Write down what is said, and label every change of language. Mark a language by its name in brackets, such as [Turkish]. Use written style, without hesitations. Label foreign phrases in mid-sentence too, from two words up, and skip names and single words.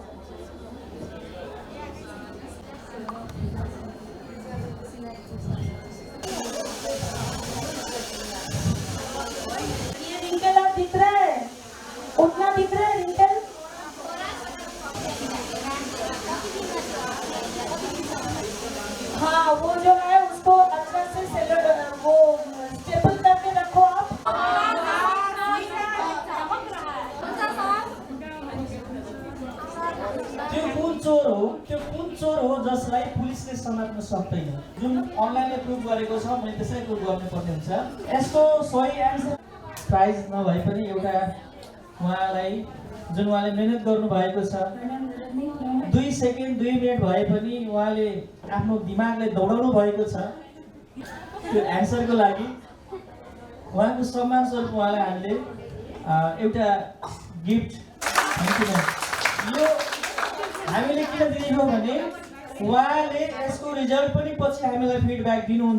[Hindi] ये रिंकल अब दिख रहा है, उतना दिख रहा है रिंकल। हाँ, वो जो है उसको अच्छा से वो स्टेबल करके रखो आप। [Nepali] त्यो कुन चोर हो जसलाई पुलिसले समात्न सक्दैन, जुन अनलाइनले प्रुभ गरेको छ, मैले त्यसै प्रुभ गर्नुपर्ने हुन्छ। यसको सही [English] answer prize [Nepali] नभए पनि एउटा उहाँलाई जुन उहाँले मेहनत गर्नुभएको छ, 2 सेकेन्ड 2 मिनट भए पनि उहाँले आफ्नो दिमागलाई दौडाउनु भएको छ, त्यो एन्सरको लागि उहाँको सम्मान स्वरूप उहाँलाई हामीले एउटा गिफ्ट यो हामीले किन दिएको भने उहाँले यसको रिजल्ट पनि पछि हामीलाई फिडब्याक दिनुहुन्छ।